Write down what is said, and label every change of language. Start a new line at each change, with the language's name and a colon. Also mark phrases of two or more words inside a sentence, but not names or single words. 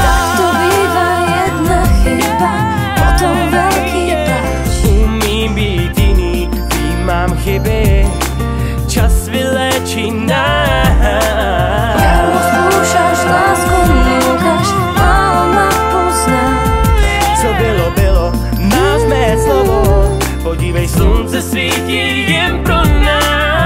Slovak: Tak to býva, jedna chyba, potom veľký plač.
Czech: Umím být jiný, vím, mám chyby, čas vylečí nás.
Slovak: Darmo skúšaš lásku, núkaš, málo ma poznáš.
Czech: Co bylo, bylo, máš mé slovo, podívej, slunce svítí jen pro nás.